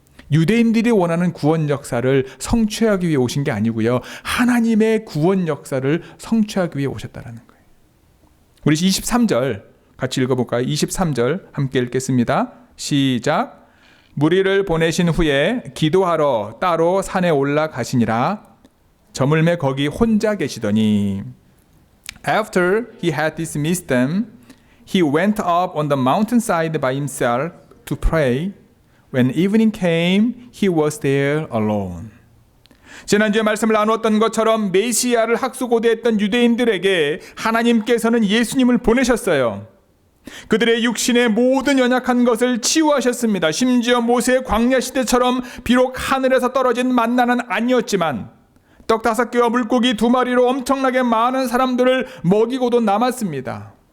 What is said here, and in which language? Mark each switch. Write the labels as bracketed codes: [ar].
[ko] 유대인들이 원하는 구원 역사를 성취하기 위해 오신 게 아니고요, 하나님의 구원 역사를 성취하기 위해 오셨다는 거예요. 우리 23절 같이 읽어볼까요? 23절 함께 읽겠습니다. 시작. 무리를 보내신 후에 기도하러 따로 산에 올라가시니라. 저물매 거기 혼자 계시더니 [en] After he had dismissed them, he went up on the mountainside by himself to pray. When evening came, he was there alone. [ko] 지난주에 말씀을 나누었던 것처럼 메시아를 학수고대했던 유대인들에게 하나님께서는 예수님을 보내셨어요. 그들의 육신의 모든 연약한 것을 치유하셨습니다. 심지어 모세의 광야 시대처럼 비록 하늘에서 떨어진 만나는 아니었지만 떡 5개와 물고기 2마리로 엄청나게 많은 사람들을 먹이고도 남았습니다.